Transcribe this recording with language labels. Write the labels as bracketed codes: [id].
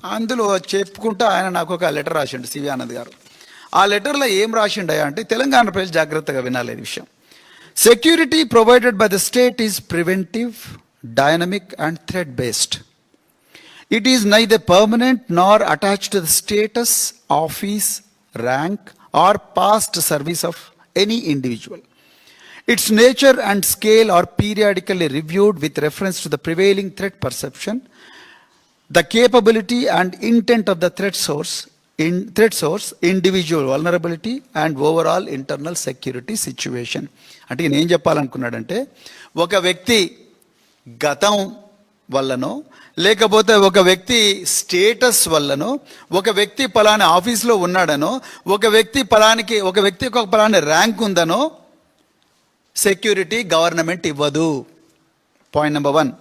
[te] అందులో చెప్పుకుంటూ ఆయన నాకు ఒక లెటర్ రాసిండు సివి ఆనంద్ గారు. ఆ లెటర్లో ఏం రాసిండయా అంటే, తెలంగాణ ప్రజలు జాగ్రత్తగా వినాలి విషయం. [en] Security provided by the state is preventive, dynamic and threat based. It is neither permanent nor attached to the status, office, rank or past service of any individual. Its nature and scale are periodically reviewed with reference to the prevailing threat perception, the capability and intent of the threat source, individual vulnerability and overall internal security situation. [te] అంటే నేను ఏం చెప్పాలనుకున్నాడంటే, ఒక వ్యక్తి గతం వల్లనో, లేకపోతే ఒక వ్యక్తి స్టేటస్ వల్లనో, ఒక వ్యక్తి పలానా ఆఫీస్లో ఉన్నాడనో, ఒక వ్యక్తికి ఒక పలానా ర్యాంక్ ఉందనో సెక్యూరిటీ గవర్నమెంట్ ఇవ్వదు. Point number 1.